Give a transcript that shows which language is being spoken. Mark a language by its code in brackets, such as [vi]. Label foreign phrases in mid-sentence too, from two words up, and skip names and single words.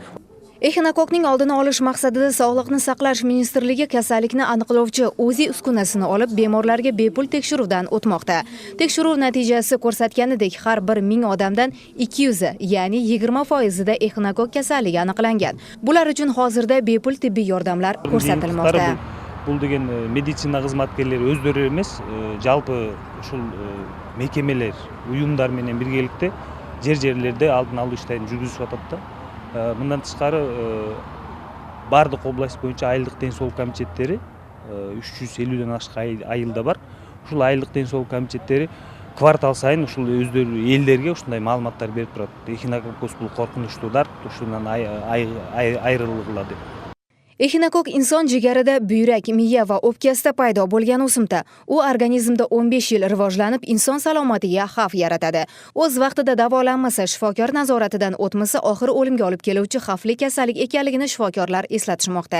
[uz] Echinokokning oldini olish maqsadida Sog'liqni saqlash ministrligi kasallikni aniqlovchi UZI uskunasini olib, bemorlarga bepul tekshiruvdan o'tmoqda. Tekshiruv natijasi ko'rsatganidek, har bir 1000 odamdan 200, ya'ni 20% da echinokok kasalligi aniqlangan. Bular uchun hozirda bepul tibbiy yordamlar ko'rsatilmoqda. [ky] Бұл деген медицина қызметкерлері өздері емес, жалпы ушул мекемелер, уюмдар менен биргеликте жерлерде алдын алуу иштерин жүргүзүп атат да. Мындан тышкары бардык область боюнча айылдык ден соолук комитеттери 350ден ашык айылда бар. Ушул айылдык ден соолук комитеттери квартал сайын ушул өздөрү элдерге ушундай маалыматтар берип турат. Echinokokос бул коркунучтуу дарт, ушундан айрылгыла деп. [uz] Echinokok inson jigarida, buyrak, miya va o'pkasida paydo bo'lgan o'simta. U organizmda 15 yil rivojlanib, inson salomatiga xavf yaratadi. O'z vaqtida davolanmasa, shifokor nazoratidan o'tmasa, oxiri o'limga olib keluvchi xavfli kasallik ekanligini shifokorlar eslatishmoqda.